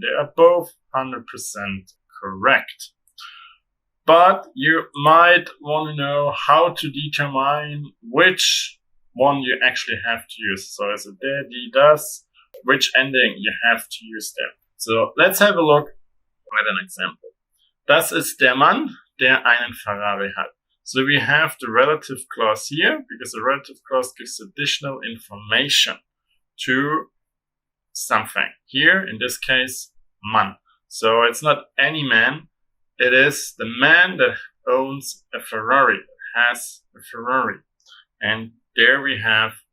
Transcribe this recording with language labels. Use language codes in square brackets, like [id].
[en] They are both 100% correct. But you might want to know how to determine which one you actually have to use. So is it der, die, das? Which ending you have to use there. So let's have a look at an example. [de] Das ist der Mann, der einen Ferrari hat. [en] So we have the relative clause here, because the relative clause gives additional information to something. Here, in this case, Mann. So it's not any man. It is the man that owns a Ferrari, that has a Ferrari. And there we have